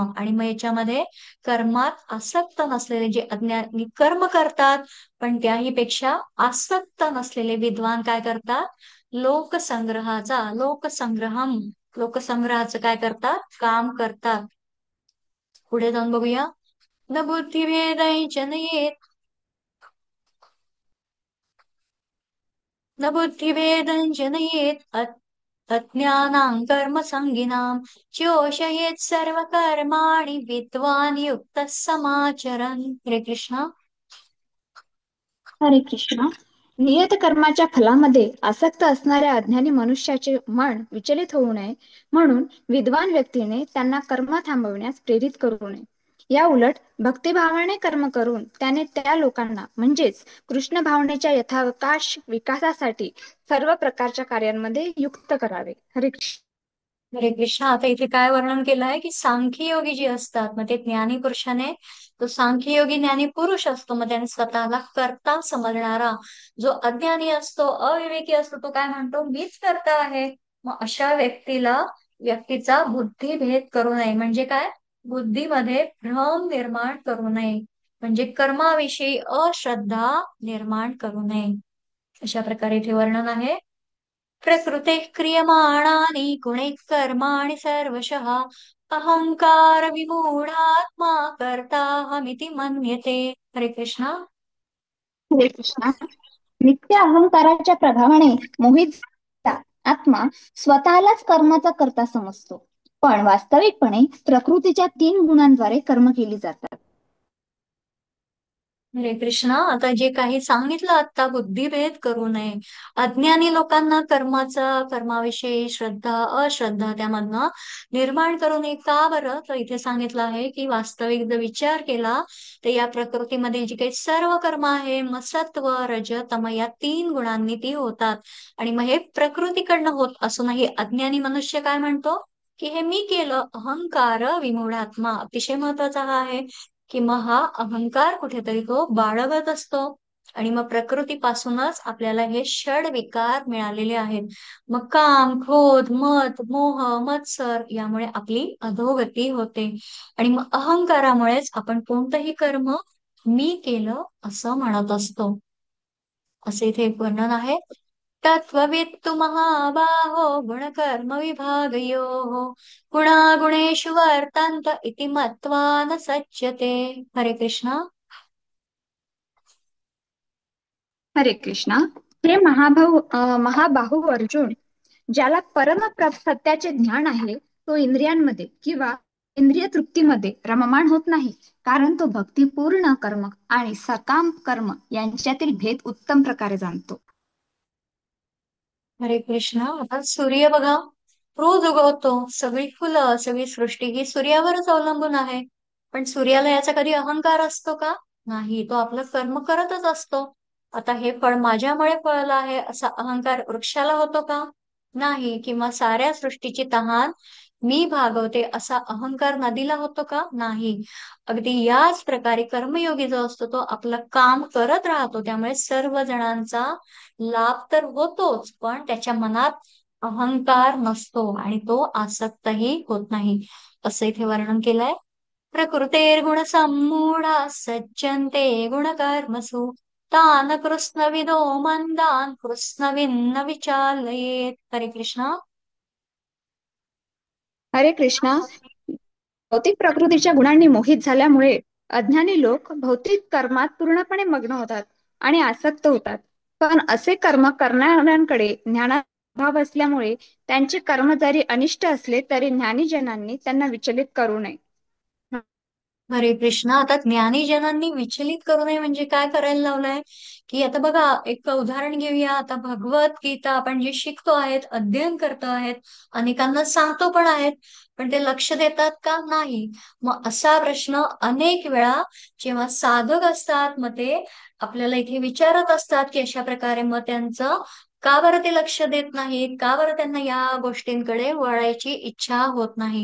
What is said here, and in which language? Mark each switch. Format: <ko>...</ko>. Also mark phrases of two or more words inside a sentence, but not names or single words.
<mr>आणि मग याच्यामध्ये कर्मात आसक्त नसलेले जे अज्ञानी कर्म करतात, पण त्याही पेक्षा आसक्त नसलेले विद्वान काय करतात? लोकसंग्रहम, लोकसंग्रहाचं काय करतात? काम करतात. पुढे जाऊन बघूया.</mr> <sa>न बुद्धिभेदै जनयेत, न बुद्धिभेदं जनयेत अज्ञानां कर्मसंगिनां चोषयेत् सर्वकर्माणि विद्वान् युक्तः समाचरन्.</sa> <mr>हरे कृष्ण. हरे कृष्णा. नियत कर्माच्या फलामध्ये आसक्त असणाऱ्या अज्ञानी मनुष्याचे मन विचलित होऊ नये म्हणून विद्वान व्यक्तीने त्यांना कर्म थांबवण्यास प्रेरित करू नये. या उलट भक्तिभावाने कर्म करून त्याने त्या लोकांना म्हणजेच कृष्ण भावनेच्या यथावकाश विकासासाठी सर्व प्रकारच्या कार्यांमध्ये युक्त करावे. हरे कृष्ण. हरे कृष्ण. आता इथे काय वर्णन केलं आहे की सांख्ययोगी जे असतात, मग ते ज्ञानी पुरुषाने, तो सांख्ययोगी ज्ञानी पुरुष असतो, मग त्याने स्वतःला कर्ता समजणारा जो अज्ञानी असतो, अविवेकी असतो, तो काय म्हणतो? मीच कर्ता आहे. मग अशा व्यक्तीचा बुद्धिभेद करू नये. म्हणजे काय? बुद्धीमध्ये भ्रम निर्माण करू नये, म्हणजे कर्माविषयी अश्रद्धा निर्माण करू नये. अशा प्रकारे इथे वर्णन आहे.</mr> <sa>प्रकृते क्रियमाणानि गुणैः कर्माणि सर्वशः अहंकार विमूढात्मा कर्ताहमिति मन्यते.</sa> <mr>हरे कृष्णा. हरे कृष्णा. नित्य अहंकाराच्या प्रभावाने मोहित झालेला आत्मा स्वतःलाच कर्माचा कर्ता समजतो. पण वास्तविकपणे प्रकृतीच्या 3 गुणांद्वारे कर्म केली जातात. हरे कृष्णा. आता जे काही सांगितलं आता, बुद्धिभेद करू नये. अज्ञानी लोकांना कर्माविषयी श्रद्धा अश्रद्धा त्यामधनं निर्माण करू नये. का बरं? तर इथे सांगितलं आहे की वास्तविक जर विचार केला तर या प्रकृतीमध्ये जी काही सर्व कर्म आहे, मग सत्व रज तम या 3 गुणांनी ती होतात. आणि मग हे प्रकृतीकडनं होत असूनही अज्ञानी मनुष्य काय म्हणतो? की हे मी केलं.</mr> <sa>अहंकार विमूढात्मा,</sa> <mr>अतिशय महत्वाचा हा आहे कि मग हा अहंकार कुठेतरी तो बाळगत असतो. आणि मग प्रकृतीपासूनच आपल्याला हे षड विकार मिळालेले आहेत. मग काम, क्रोध, मद, मोह, मत्सर यामुळे आपली अधोगती होते. आणि मग अहंकारामुळेच आपण कोणतंही कर्म मी केलं असं म्हणत असतो. असे इथे एक वर्णन आहे.</mr> <sa>तत्त्ववित्तु महाबाहो गुणकर्म विभागयोः गुणागुणेषु वर्तन्त इति मत्वा न सज्जते.</sa> <mr>हरे कृष्णा. हरे कृष्णा. हे महाबाहू अर्जुन, ज्याला सत्याचे ज्ञान आहे तो इंद्रियांमध्ये किंवा इंद्रिय तृप्तीमध्ये रममाण होत नाही, कारण तो भक्तिपूर्ण कर्म आणि सकाम कर्म यांच्यातील भेद उत्तम प्रकारे जाणतो. हरे कृष्णा. आता सूर्य बघा रोज उगवतो. सगळी फुलं, सगळी सृष्टी ही सूर्यावरच अवलंबून आहे. पण सूर्याला याचा कधी अहंकार असतो का? नाही. तो आपलं कर्म करतच असतो. आता हे फळ माझ्यामुळे फळलं आहे असा अहंकार वृक्षाला होतो का? नाही. किंवा साऱ्या सृष्टीची तहान मी भागवते असा अहंकार नदीला होतो का? नाही. अगदी याच प्रकारे कर्मयोगी जो असतो तो आपलं काम करत राहतो. त्यामुळे सर्व जणांचा लाभ तर होतोच, पण त्याच्या मनात अहंकार नसतो आणि तो आसक्तही होत नाही. असं इथे वर्णन केलंय.</mr> <sa>प्रकृतेर्गुण सम्मूढा सज्जन्ते गुणकर्मसु तान कृत्स्नविदो मंदान कृत्स्नविन्न विचालयेत.</sa> <mr>हरे कृष्णा. हरे कृष्णा. भौतिक प्रकृतीच्या गुणांनी मोहित झाल्यामुळे अज्ञानी लोक भौतिक कर्मात पूर्णपणे मग्न होतात आणि आसक्त होतात. पण असे कर्म करणाऱ्यांकडे ज्ञानाचा अभाव असल्यामुळे त्यांचे कर्म जरी अनिष्ट असले तरी ज्ञानीजनांनी त्यांना विचलित करू नये. हरे कृष्ण. आता ज्ञानीजनांनी विचलित करू नये म्हणजे काय करायला लावलंय? की आता बघा, एक उदाहरण घेऊया. आता भगवद्गीता आपण जे शिकतो आहेत, अध्ययन करतो आहेत, अनेकांना सांगतो पण आहेत, पण ते लक्ष देतात का? नाही. मग असा प्रश्न अनेक वेळा जेव्हा साधक असतात, मग ते आपल्याला इथे विचारत असतात की अशा प्रकारे मग त्यांचं का बरं ते लक्ष देत नाहीत, का बरं त्यांना या गोष्टींकडे वळायची इच्छा होत नाही.</mr>